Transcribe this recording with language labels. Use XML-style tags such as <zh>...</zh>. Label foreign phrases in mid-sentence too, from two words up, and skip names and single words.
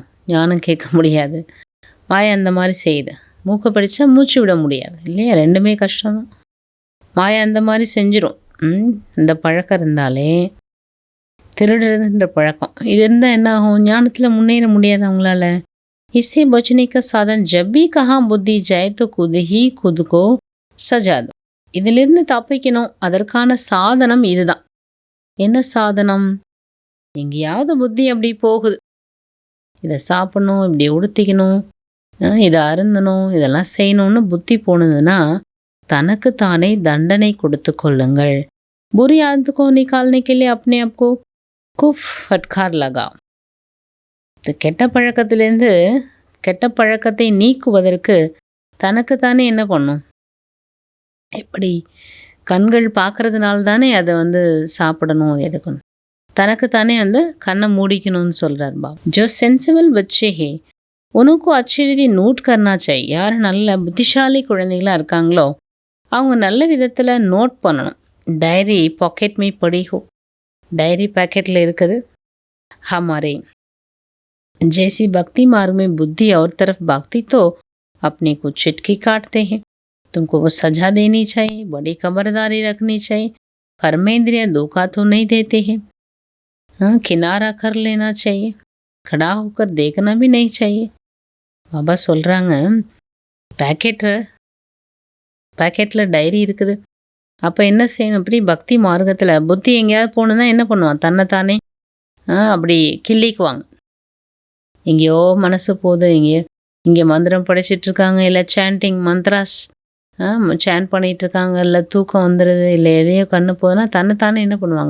<ta>ஞானம் கேட்க முடியாது. மாயை அந்த மாதிரி செய்யுது. மூக்கை பிடிச்சா மூச்சு விட முடியாது இல்லையா? ரெண்டுமே கஷ்டம்தான். மாயை அந்த மாதிரி செஞ்சிடும். இந்த பழக்கம் இருந்தாலே, திருடுறதுன்ற பழக்கம் இது இருந்தால் என்ன ஆகும்? ஞானத்தில் முன்னேற முடியாது அவங்களால.</ta> <hi>इससे बचने का साधन जब भी कहाँ बुद्धि जाए तो खुद ही खुद को सजा दो.</hi> <ta>இதிலிருந்து தப்பிக்கணும். அதற்கான சாதனம் இதுதான். என்ன சாதனம்? எங்கேயாவது புத்தி அப்படி போகுது, இதை சாப்பிடணும், இப்படி உடுத்திக்கணும், இதை அருந்தணும், இதெல்லாம் செய்யணும்னு புத்தி போனதுன்னா தனக்கு தானே தண்டனை கொடுத்து கொள்ளுங்கள்.</ta> <hi>बुरी आदत को निकालने के लिए अपने आप को कुफ फटकार लगाओ.</hi> <ta>கெட்ட பழக்கத்திலேருந்து கெட்ட பழக்கத்தை நீக்குவதற்கு தனக்குத்தானே என்ன பண்ணும்? எப்படி? கண்கள் பார்க்கறதுனால தானே அதை சாப்பிடணும், எடுக்கணும். தனக்குத்தானே கண்ணை மூடிக்கணும்னு சொல்கிறார் பாபா.</ta> <hi>जो सेंसिबल बच्चे हैं उनको अच्छी रीति नोट करना चाहिए.</hi> <ta>யார் நல்ல புத்திசாலி குழந்தைகளாக இருக்காங்களோ அவங்க நல்ல விதத்தில் நோட் பண்ணணும்.</ta> <hi>डायरी पॉकेट में पड़ी हो.</hi> <ta>டைரி பாக்கெட்ல இருக்குது.</ta> <hi>हमारे जैसी भक्ति मार्ग में बुद्धि और तरफ भागती तो अपने को चिटकी काटते हैं. तुमको वो सजा देनी चाहिए, बड़ी खबरदारी रखनी चाहिए. कर्मेंद्रिय धोखा तो नहीं देते हैं. हाँ, किनारा कर लेना चाहिए, खड़ा होकर देखना भी नहीं चाहिए.</hi> <ta>பாபா சொல்கிறாங்க, பேக்கெட்டில் டைரி இருக்குது. அப்போ என்ன செய்யணும்? அப்படி பக்தி மார்க்கத்தில் புத்தி எங்கேயாவது போகணுன்னா என்ன பண்ணுவான்? தன்னைத்தானே அப்படி கிள்ளிக்குவாங்க. எங்கேயோ மனசு போகுது, இங்கே மந்திரம் படிச்சிட்ருக்காங்க, இல்லை</ta> <en>chanting mantras chant</en> <ta>பண்ணிகிட்ருக்காங்க, இல்லை தூக்கம் வந்துடுது, இல்லை எதையோ கண்ணு போகுதுன்னா தன்னைத்தானே என்ன பண்ணுவாங்க?</ta>